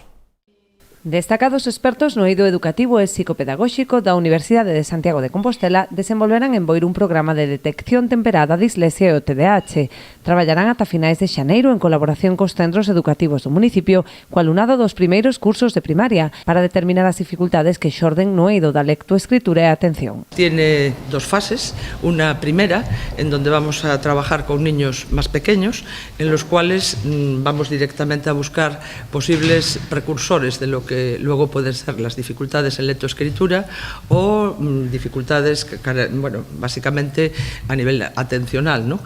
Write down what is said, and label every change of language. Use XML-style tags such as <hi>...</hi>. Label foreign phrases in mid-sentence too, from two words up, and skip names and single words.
<gl>Destacados expertos no eido educativo e psicopedagóxico da Universidade de Santiago de Compostela desenvolverán en Boiro un programa de detección temperada da dislexia e o TDAH. Traballarán ata finais de xaneiro en colaboración cos centros educativos do municipio co alumnado dos primeiros cursos de primaria para determinar as dificultades que xorden no eido da lectoescritura e atención.</gl> <es>Tiene dos fases, una primera en donde vamos a trabajar con niños más pequeños en los cuales vamos directamente a buscar posibles precursores de lo que luego pueden ser las dificultades en lectoescritura o dificultades, básicamente a nivel atencional, ¿no?</es>